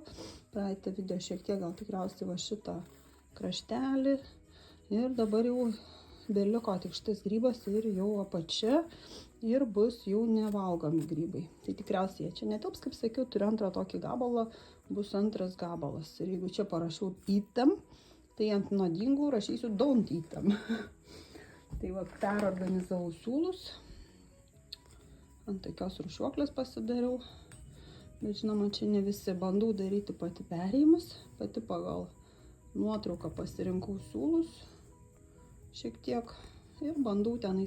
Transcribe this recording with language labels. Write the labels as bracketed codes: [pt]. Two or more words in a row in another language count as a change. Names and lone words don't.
[lt] Praeitą video šiek tiek gal tikriausiai va šitą kraštelį. Ir dabar jau beliko tik šitas grybas ir jau apačia. Ir bus jau nevalgomi grybai. Tai tikriausiai jie čia netilps, kaip sakiau, turiu antrą tokį gabalą, bus antras gabalas. Ir jeigu čia parašiau [en] eat them, [lt] tai ant nuodingų rašysiu [en] don't eat them. [lt] Tai va, perorganizavau siūlus. Ant tokios rūšiuoklės pasidariau. Bet žinoma, čia ne visi, bandau daryti pati perėjimus. Pati pagal nuotrauką pasirinkau siūlus. Šiek tiek. Ir bandau tenais.